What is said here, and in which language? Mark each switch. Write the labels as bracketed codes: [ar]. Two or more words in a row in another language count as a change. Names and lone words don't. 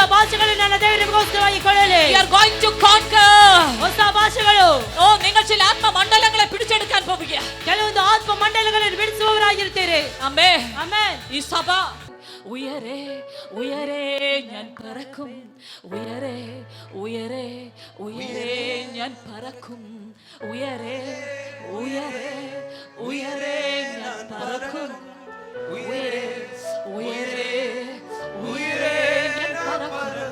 [kn] ಭಾಷೆಗಳು ನನ್ನ ದೇವರು ನಿಮಗೋಸ್ಕರವಾಗಿ ಕೊಡಲಿ. [en] You are going to conquer. [kn] ಹೊಸ ಭಾಷೆಗಳು. [ml] ಓ നിങ്ങൾ ചില ആത്മമണ്ഡലങ്ങളെ പിടിച്ചെടുക്കാൻ പോവുകയാണ്. [kn] ಕೆಲವೊಂದು ಆತ್ಮ ಮಂಡಲಗಳನ್ನು ಬಿಡಿಸುವವರಾಗಿರ್ತೀರಿ. [ml] ആമേൻ. [kn] ಆಮೆನ್. [ml] ഈ സഭ ഉയരെ ഉയരെ ഞാൻ പറക്കും. ഉയരെ ഉയരെ ഉയരെ ഞാൻ പറക്കും. ഉയരെ ഉയരെ ഉയരെ ഞാൻ പറക്കും. ഉയരെ ഉയരെ ഉയരെ ഞാൻ പറക്കും.